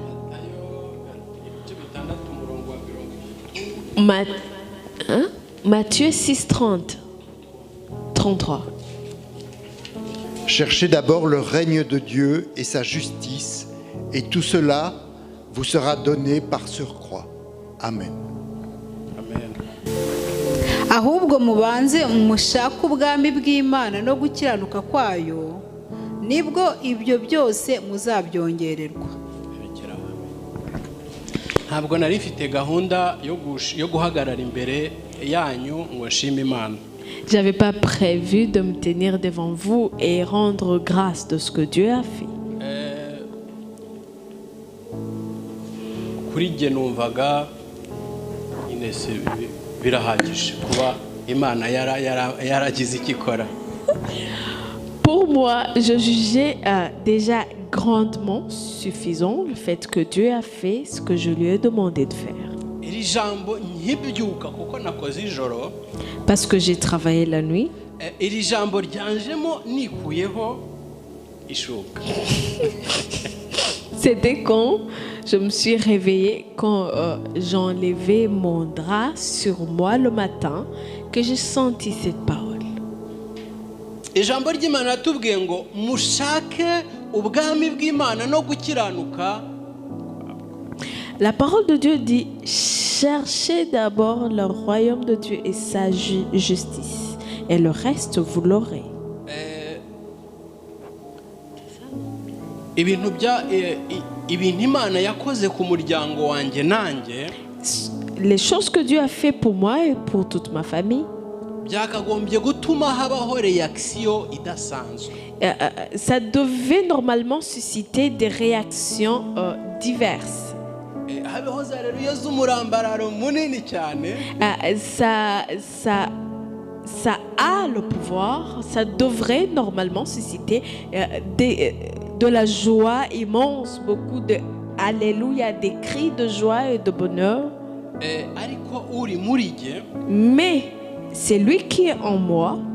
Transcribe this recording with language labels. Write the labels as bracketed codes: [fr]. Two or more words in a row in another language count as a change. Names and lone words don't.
[fr] Matthieu 6:30. 33. Cherchez d'abord le règne de Dieu et sa justice, et tout cela vous sera donné par surcroît. Amen. [rw] Ahubwo mubanze mushake ubwami bw'Imana no gukiranuka kwayo, nibwo ibyo byose muzabyongererwa. Ntabwo nari mfite gahunda yo guhagarara imbere yanyu ngo nshime Imana. [fr] J'avais pas prévu de me tenir devant vous et rendre grâce de ce que Dieu a fait. [rw] Kuri jye numvaga inese birahagije kuba Imana yaragize ikikora. [fr] Pour moi, je jugeais déjà grandement suffisant le fait que Dieu a fait ce que je lui ai demandé de faire. Parce que j'ai travaillé la nuit. C'était quand je me suis réveillée, quand j'enlevais mon drap sur moi le matin, que j'ai senti cette parole. [rw] Ijambo ry'Imana tubwiye ngo mushake ubwami bw'Imana no gukiranuka. [fr] La parole de Dieu dit: cherchez d'abord le royaume de Dieu et sa justice, et le reste vous l'aurez. [rw] Ibintu Imana yakoze ku muryango wanjye nanjye, [fr] les choses que Dieu a fait pour moi et pour toute ma famille, [rw] byakagombye gutuma habaho réaction idasanzwe. [fr] Ça devait normalement susciter des réactions diverses. [rw] Habeho za reruye z'umurambararo munini cyane. [fr] Ça a le pouvoir, ça devrait normalement susciter de la joie immense, beaucoup de alléluia, des cris de joie et de bonheur. Mais c'est lui qui est en moi.